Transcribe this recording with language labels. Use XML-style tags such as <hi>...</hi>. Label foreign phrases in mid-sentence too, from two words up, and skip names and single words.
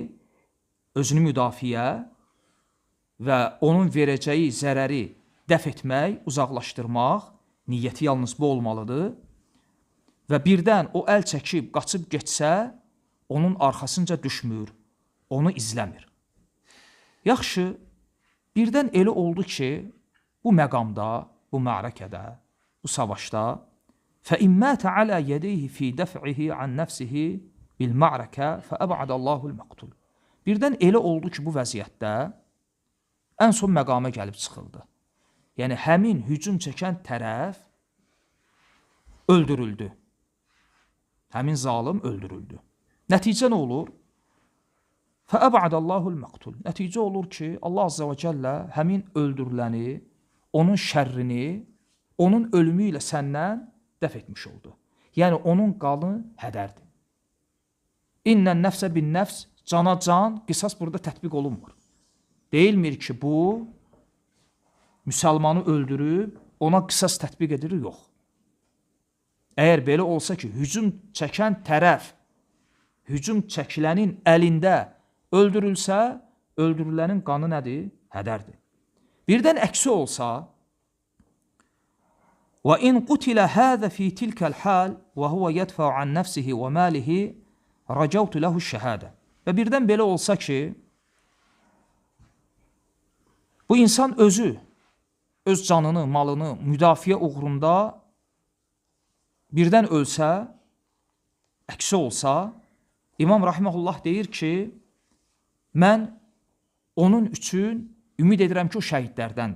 <az>Özünü müdafiə və onun verəcəyi zərəri dəf etmək, uzaqlaşdırmaq, niyyəti yalnız bu olmalıdır və birdən o əl çəkib, qaçıb getsə, onun arxasınca düşmür, onu izləmir. Yaxşı, birdən elə oldu ki, bu məqamda, bu mərəkədə, bu savaşda</az> <ar>فَإِمَّاتَ عَلَى يَدَيْهِ فِي دَفْعِهِ عَنْ نَفْسِهِ بِالْمَعْرَكَةِ فَأَبْعَدَ اللّٰهُ الْمَقْتُلُ.</ar> <az>Birdən elə oldu ki, bu vəziyyətdə ən son məqama gəlib çıxıldı. Yəni, həmin hücum çəkən tərəf öldürüldü. Həmin zalım öldürüldü. Nəticə nə olur?</az> <ar>فَأَبْعَدَ اللّٰهُ الْمَقْتُلُ.</ar> <az>Nəticə olur ki, Allah</az> <ar>عز وجل</ar> <az>həmin öldürüləni, onun şərrini, onun ölümü ilə səndən dəf etmiş oldu. Yəni, onun qanı hədərdir.</az> <ar>إن النفس بالنفس,</ar> <az>cana can, qisas burada tətbiq olunmur. Deyilmir ki, bu, müsəlmanı öldürüb, ona qisas tətbiq edilir, yox. Əgər belə olsa ki, hücum çəkən tərəf, hücum çəkilənin əlində öldürülsə, öldürülənin qanı nədir? Hədərdir. Birdən əksi olsa,</az> <ar>وَإِنْ قُتِلَ هَذَا فِي تِلْكَ الْحَالِ وَهُوَ يَدْفَعُ عَنْ نَفْسِهِ وَمَالِهِ رَجَوْتُ لَهُ الشَّهَادَةِ.</ar> <az>Və birdən belə olsa ki, bu insan özü, öz canını, malını müdafiə uğrunda birdən ölsə, əksi olsa, İmam Rahiməhullah deyir ki, mən onun üçün ümid edirəm ki, o şəhidlərdəndir.</az>